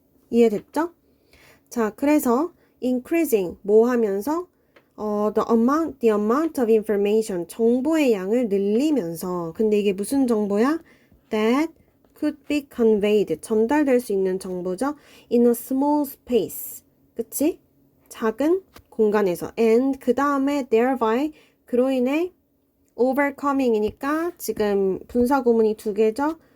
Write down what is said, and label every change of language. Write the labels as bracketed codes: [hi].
[ko] 이해됐죠? 자, 그래서 increasing 뭐 하면서 [en] the amount of information [ko] 정보의 양을 늘리면서 근데 이게 무슨 정보야? [en] that could be conveyed [ko] 전달될 수 있는 정보죠. [en] in a small space [ko] 그치? 작은 공간에서 and 그 다음에 thereby 그로 인해 overcoming이니까 지금 분사 구문이 두 개죠.